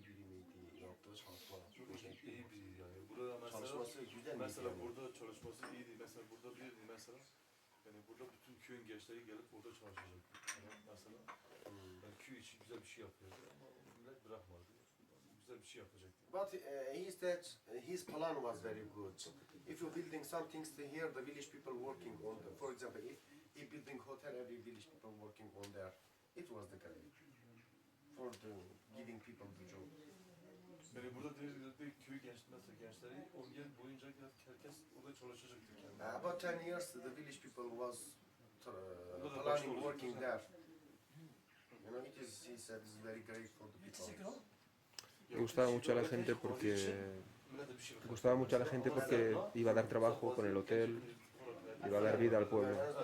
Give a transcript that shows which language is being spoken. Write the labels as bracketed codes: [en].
[tr] İyi biri miydi? Yaptığı çalışma. İyi biri yani. Burada mesela, Çalışması güzel miydi mesela yani? burada çalışması iyiydi. Mesela burada bir mesela yani burada bütün köyün gençleri gelip burada çalışacak. Yani mesela yani köy için güzel bir şey yapıyordu ama millet bırakmadı. Güzel bir şey yapacaktı. [en] But he said his plan was very good. If you're building some things here, the village people working on the, for example, if he building hotel, every village people working on there, it was the great for the giving people the job. [tr] Yani burada dedi köy mesela gençleri 10 yıl boyunca herkes orada çalışacaktı. [en] About 10 years, the village people was planning working there. You know, it is, he said, it's very great for the people. [es] Gustaba mucho a la gente iba a dar trabajo con el hotel, iba a dar vida al pueblo.